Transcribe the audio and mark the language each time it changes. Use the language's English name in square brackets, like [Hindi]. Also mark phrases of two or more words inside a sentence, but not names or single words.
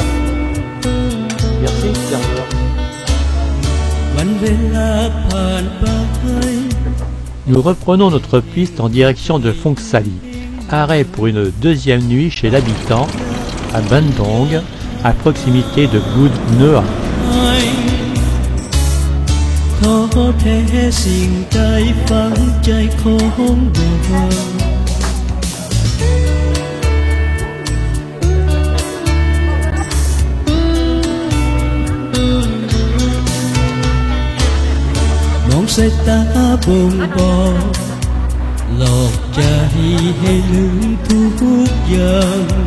[French] Merci, serveur. [Thai] วันเวลาผ่านไป [French] Nous reprenons notre piste en direction de Phongsali. Arrêt pour une deuxième nuit chez l'habitant à Bandung, à proximité de Bud Noa. [Thai] ท้อแท้สิ่งใดฝังใจของดวงมองสายตาบ่งบอกหลอกใจให้ลืมทุกอย่าง